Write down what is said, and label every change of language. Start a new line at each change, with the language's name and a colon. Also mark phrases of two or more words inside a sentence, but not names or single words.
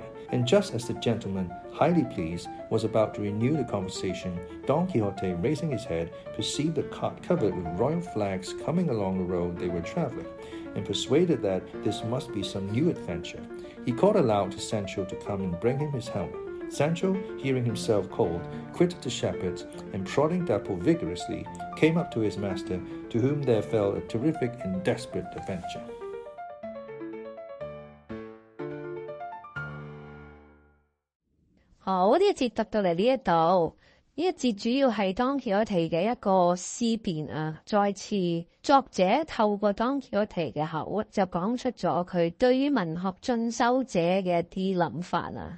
English: And just as the gentleman, highly pleased, was about to renew the conversation, Don Quixote, raising his head, perceived a cart covered with royal flags coming along the road they were travelling, and persuaded that this must be some new adventure. He called aloud to Sancho to come and bring him his helmet. Sancho, hearing himself called, quitted the shepherds, and prodding Dapple vigorously, came up to his master, to whom there fell a terrific and desperate adventure.
Cantonese: 好，呢一節讀到嚟呢一度，呢一節主要係 Don Quixote 嘅一個思辨啊。再次作者透過 Don Quixote 嘅口就講出咗佢對於文學進修者嘅一啲諗法啊。